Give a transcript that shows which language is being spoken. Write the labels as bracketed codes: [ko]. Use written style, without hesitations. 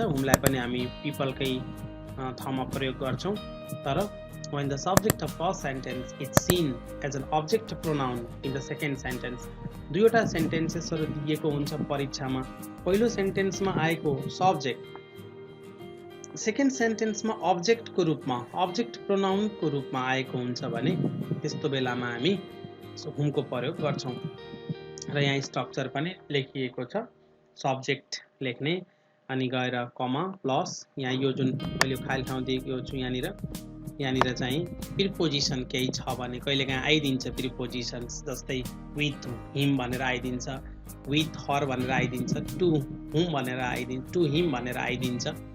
[ne] हुमलाई पनि हामी पिपलकै ठाउँमा प्रयोग गर्छौँ। [en] तर when the subject of first sentence is seen as an object pronoun in the second sentence, [ne] दुईवटा सेन्टेन्सेसहरू दिएको हुन्छ परीक्षामा। पहिलो सेन्टेन्समा आएको सब्जेक्ट सेकेन्ड सेन्टेन्समा अब्जेक्टको रूपमा अब्जेक्ट प्रोनाउनको रूपमा आएको हुन्छ भने त्यस्तो बेलामा हामी हुमको प्रयोग गर्छौँ। र यहाँ स्ट्रक्चर पनि लेखिएको छ। सब्जेक्ट लेख्ने अनि गएर कमा प्लस यहाँ यो जुन मैले खाली ठाउँ दिएको छु यहाँनिर चाहिँ प्रिपोजिसन केही छ भने कहिलेकाहीँ आइदिन्छ प्रिपोजिसन्स, जस्तै विथ हिम भनेर आइदिन्छ, विथ हर भनेर आइदिन्छ, टु हुम भनेर आइदिन्छ, टु हिम भनेर आइदिन्छ।